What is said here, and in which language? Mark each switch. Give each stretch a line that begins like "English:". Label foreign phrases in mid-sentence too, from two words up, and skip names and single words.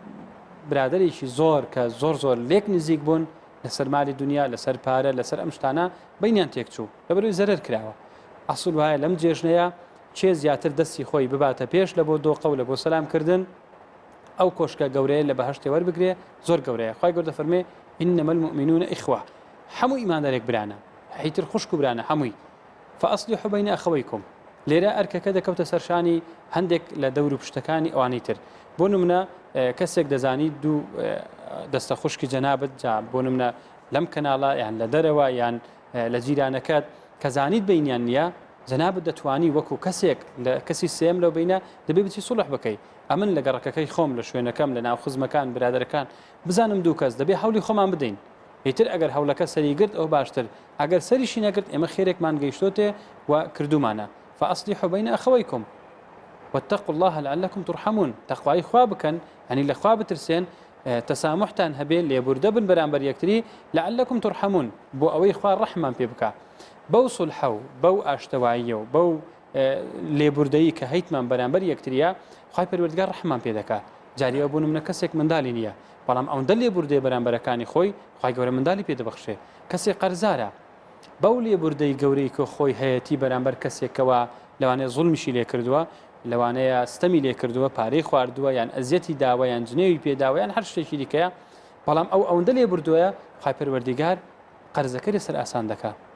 Central Kurdish: برادێکی زۆر کە زۆر لێک نزیک بوون لەسەر مالی دنیا لەسەر پارە لەسەر ئەم شتانە بینیان تێکچوو لەبەرەوەی زەرەر کراوە ئەسڵ وایە لەم جێژنەیە چێ زیاتر دەستی خۆی بباتە پێش لە بۆ دۆقە و لە بۆ سەلامکردن ئەو کۆشکە گەورەیە لە بەهەشتێ وەربگرێ زۆر گەورەیە خی گەورە فەرمێ
Arabic: إنما المؤمنون إخوة
Central Kurdish: هەموو ئیماندارێک برانە هیتر خوشک و برانە هەمووی
Arabic: فأصلحوا بين أخويكم
Central Kurdish: لێرە ئەرکەکە دەکەوتە سەرشانی هەندێک لە دەور و پشتەکانی ئەوانەی تر بۆ نمونە کەسێک دەزانی دوو دەستە خوشکی جەنابەت جا بۆ نمونە لەم کەناڵە یان لە دەرەوە یان لە جیرانەکەت کە زانیت بینیان نییە جەنابەت دەتوانی وەکو کەسێک لە کەسی سێم لەو بینە دەبێت بچی سوڵح بکەی ئەمن لە گەڕەکەکەی خۆم لە شوێنەکەم لە ناو خزمەکان برادەرەکان بزانم دوو کەس دەبێت هەولی خۆمان بدەین ئیتر ئەگەر هەوڵەکە سەریگرت ئەو باشتر ئەگەر سەریشی نەگرت ئێمە خێرێکمان گەیشتۆتێ و کردومانە
Arabic: فأصلحوا بين أخويكم واتقوا الله لعلكم ترحمون
Central Kurdish: تقوای خوا بکەن هەنی لە خوا بترسێن تەسامحتان هەبێ لێبوردە بن بەرامبەر یەکتری
Arabic: لعلكم ترحمون
Central Kurdish: بۆ ئەوەی خوا ڕەحمان پێ بکە بەو سڵحە و بەو ئاشتەواییە و بەو لێبوردەیی کە هەیتمان بەرامبەر یەکتریە خوای پەروەردگار ڕەحمان پێ دەکا جاریەوە بوو نمونە کەسێک منداڵی نییە بەڵام ئەوەندە لێبوردەی بەرامبەرەکانی خۆی خوای گەورە منداڵی پێ دەبەخشێ کەسێک قەرزارە بەو لێبوردەی گەورەی کە خۆی هەیەتی بەرامبەر کەسێکەوە لەوانەیە زوڵمیشی لێ کردووە لەوانەیە ستەمی لێ کردووە پارەی خواردووە یان ئەزیەتی داوە یان جنێوی پێداوە یان هەر شتێکی دیکەیە بەڵام ئەوەندە لێبوردووە خوای پەروەردگار قەرزەکە لەسەر ئاسان دەکا